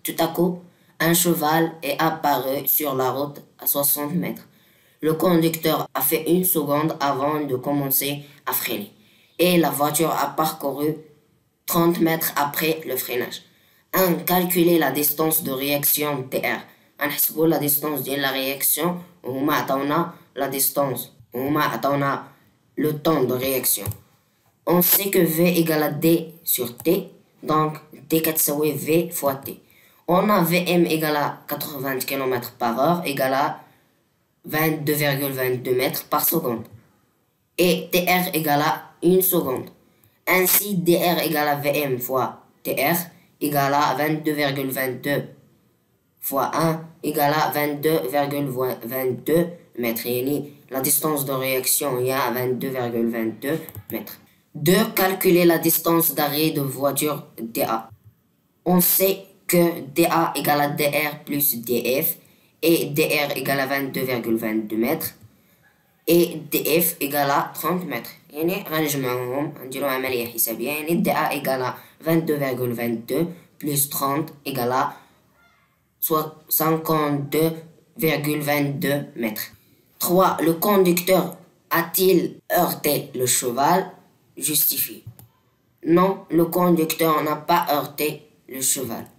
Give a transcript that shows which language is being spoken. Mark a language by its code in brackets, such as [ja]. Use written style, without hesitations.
[fr] Tout à coup, un cheval est apparu sur la route à 60 mètres. Le conducteur a fait une seconde avant de commencer à freiner et la voiture a parcouru 30 mètres après le freinage. 1. Calculer la distance de réaction TR. [ar] غنحسبو [fr] لا ديستونس ديال لا رياكسيون [ar] وهما عطاونا لا ديستونس وهما عطاونا [fr] لو طون دو رياكسيون. On sait que V égale à D sur T, donc D [ar] كتساوي [fr] V fois T. On a Vm égale à 80 km par heure égale à 22,22 mètres par seconde et TR égale à 1 seconde. Ainsi DR égale à Vm fois TR égale à 22,22 fois 1 égale à 22,22 mètres. [ar] يعني [fr] la distance de réaction est à 22,22 mètres. 2. Calculer la distance d'arrêt de voiture DA. On sait que DA égale à DR plus DF et DR égale à 22,22 mètres. et DF égale à 30 mètres. [ar] يعني غنجمعوهم نديرو عملية حسابية. يعني [fr] DA égale à 22,22 plus 30 égale à 52,22 mètres. 3. Le conducteur a-t-il heurté le cheval? Justifié. Non, le conducteur n'a pas heurté le cheval.